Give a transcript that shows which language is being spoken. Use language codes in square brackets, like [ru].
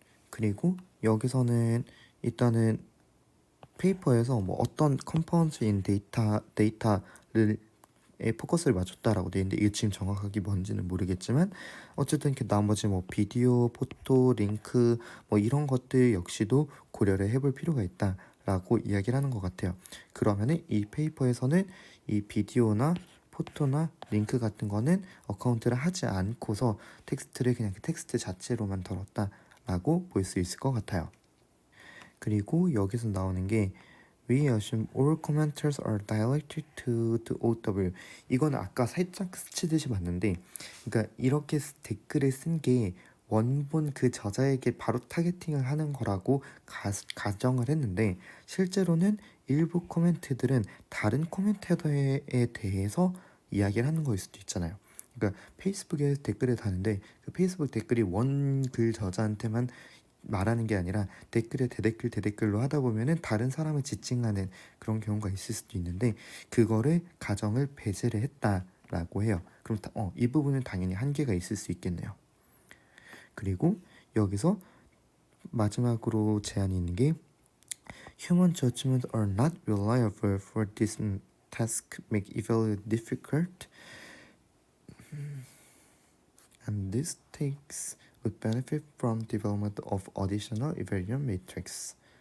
[ko] 그리고 여기서는 일단은 페이퍼에서 뭐 어떤 컴파운드인 데이터를 포커스를 맞췄다라고 되어 있는데 이게 지금 정확하게 뭔지는 모르겠지만 어쨌든 이렇게 나머지 뭐 비디오, 포토, 링크 뭐 이런 것들 역시도 고려를 해볼 필요가 있다라고 이야기를 하는 것 같아요. 그러면은 이 페이퍼에서는 이 비디오나 포토나 링크 같은 거는 어카운트를 하지 않고서 텍스트를 그냥 그 텍스트 자체로만 다뤘다라고 볼 수 있을 것 같아요. 그리고 여기서 나오는 게 [en] We assume all commenters are directed to OW. [ko] 이거는 아까 살짝 스치듯이 봤는데, 그러니까 이렇게 댓글을 쓴 게 원본 그 저자에게 바로 타겟팅을 하는 거라고 가정을 했는데 실제로는 일부 코멘트들은 다른 코멘테터에 대해서 이야기를 하는 거일 수도 있잖아요. 그러니까 페이스북에 댓글을 다는데 그 페이스북 댓글이 원 글 저자한테만 말하는 게 아니라 댓글에 대댓글로 하다 보면은 다른 사람을 지칭하는 그런 경우가 있을 수도 있는데 그거를 가정을 배제를 했다라고 해요. 그럼 이 부분은 당연히 한계가 있을 수 있겠네요. 그리고 여기서 마지막으로 제안이 있는 게 [en] Human judgments are not reliable for this task, make evaluation difficult, and this takes would benefit from development of additional evaluation matrix.